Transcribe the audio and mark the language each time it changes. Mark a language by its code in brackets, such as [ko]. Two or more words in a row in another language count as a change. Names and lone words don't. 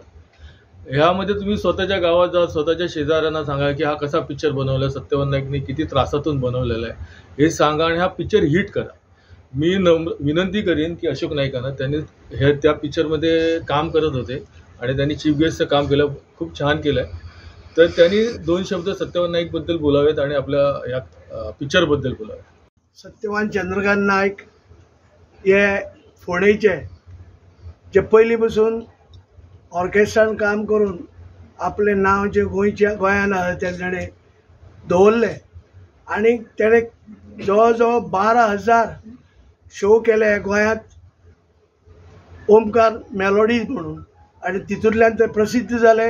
[mr] ह्यामध्ये तुम्ही स्वतःच्या गावात जा, स्वतःच्या शेजाऱ्यांना सांगा की हा कसा पिक्चर बनवला, सत्यवान नाईकने किती त्रासातून बनवलेला आहे हे सांगा आणि हा पिक्चर हिट करा. मी विनंती करेन की अशोक नाईकांना, त्यांनी हे त्या पिक्चरमध्ये काम करत होते आणि त्यांनी चीफ गेस्टचं काम केलं, खूप छान केलं आहे. तर त्यांनी 2 शब्द सत्यवान नाईकबद्दल बोलावेत आणि आपल्या या पिक्चरबद्दल बोलावेत. [kok] सत्यवान चंद्रकांत नाईक हे फोंडेचे, जे पयलीं पासून ऑर्केस्ट्रान काम करून आपले नांव जे गोंयान आसा ते ताणें दवरलें आनी ताणें जवळ जवळ 12,000 शो केले गोंयांत ओमकार मेलोडीज म्हणून, आनी तितूंतल्यान ते प्रसिद्ध जाले.